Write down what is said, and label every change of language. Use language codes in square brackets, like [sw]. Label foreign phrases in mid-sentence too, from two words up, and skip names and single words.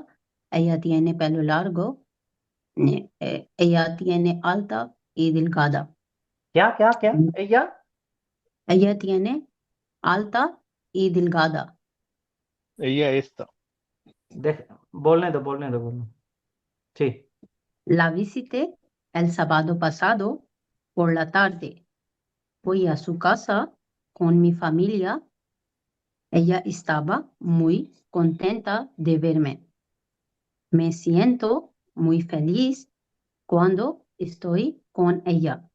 [es] Ella tiene pelo largo. Ella tiene alta y delgada. [hi] क्या क्या क्या या? [es] Ella tiene alta y delgada. Ella esta. [hi] देख, बोलने दो बोलने। ठीक। [es] La visité el sábado pasado por la tarde. Fui a su casa con mi familia. Ella estaba muy contenta de verme. Me siento muy feliz cuando estoy con ella.